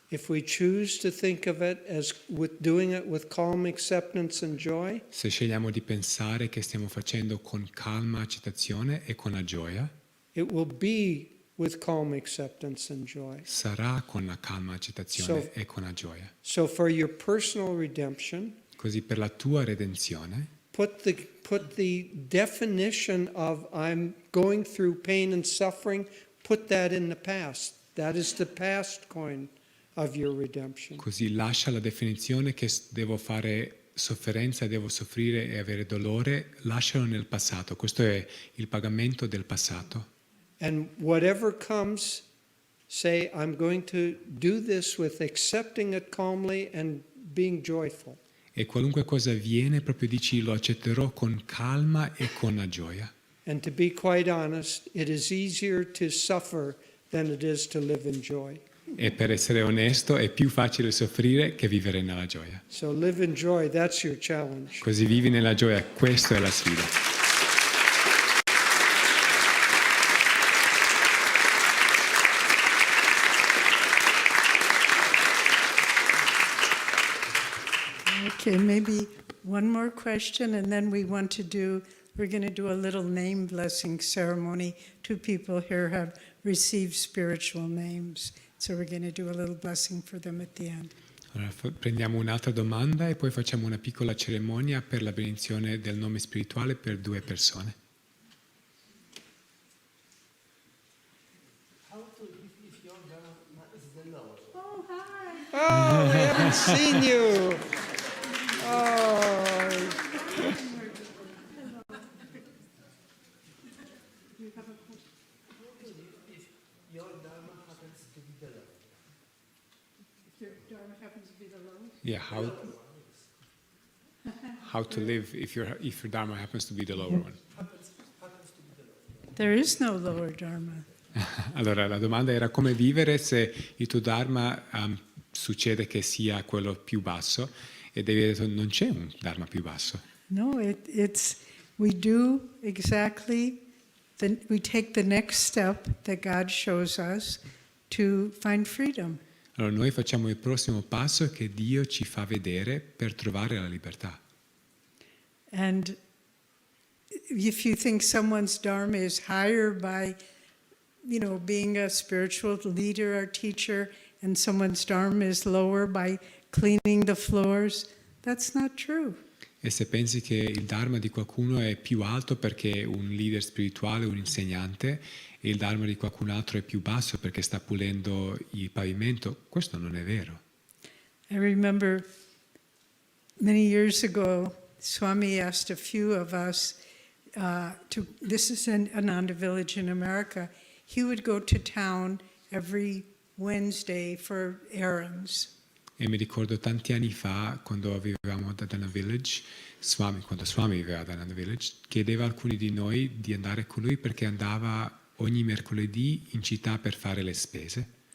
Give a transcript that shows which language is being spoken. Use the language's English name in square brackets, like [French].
[English] If we choose to think of it as doing it with calm acceptance and joy, [Italian] Se scegliamo di pensare che stiamo facendo con calma accettazione e con la gioia, [English] it will be with calm acceptance and joy. [Italian] sarà con la calma accettazione e con la gioia. [English] So for your personal redemption, [Italian] Così per la tua redenzione, [English] put the definition of I'm going through pain and suffering, put that in the past. That is the past coin of your redemption. [Italian] così lascia la definizione che devo fare sofferenza, devo soffrire e avere dolore, lascialo nel passato. Questo è il pagamento del passato. [English] And whatever comes, say, I'm going to do this with accepting it calmly and being joyful. [Italian] E qualunque cosa avviene, proprio dici lo accetterò con calma e con la gioia. [English] And to be quite honest, it is easier to suffer than it is to live in joy. [Italian] E per essere onesto, è più facile soffrire che vivere nella gioia. [English] So live in joy, that's your challenge. [Italian] Così vivi nella gioia, questa è la sfida. [English] Okay, maybe one more question, and then we're going to do a little name blessing ceremony. 2 people here have received spiritual names, so we're going to do a little blessing for them at the end. [Italian] Allora, prendiamo un'altra domanda e poi facciamo una piccola cerimonia per la benedizione del nome spirituale per 2 persone. [English] Oh, I haven't seen you. Oh. Yeah, how to live if your dharma happens to be the lower one. There is no lower dharma. [Italian] Allora, la domanda era come vivere se il tuo dharma succede che sia quello più basso, e Devi ha detto non c'è un dharma più basso. [English] No, we do exactly, we take the next step that God shows us to find freedom. [Italian] Allora noi facciamo il prossimo passo che Dio ci fa vedere per trovare la libertà. [English] And if you think someone's dharma is higher by, being a spiritual leader or teacher, and someone's dharma is lower by cleaning the floors, that's not true. [Italian] E se pensi che il dharma di qualcuno è più alto perché è un leader spirituale, un insegnante, e il dharma di qualcun altro è più basso perché sta pulendo il pavimento, questo non è vero. [English] I remember many years ago, Swami asked a few of us this is in Ananda Village in America, he would go to town every Wednesday for errands. [Italian] E mi ricordo tanti anni fa, quando vivevamo ad Ananda Village, quando Swami viveva ad Ananda Village, chiedeva a alcuni di noi di andare con lui perché andava ogni mercoledì in città per fare le spese.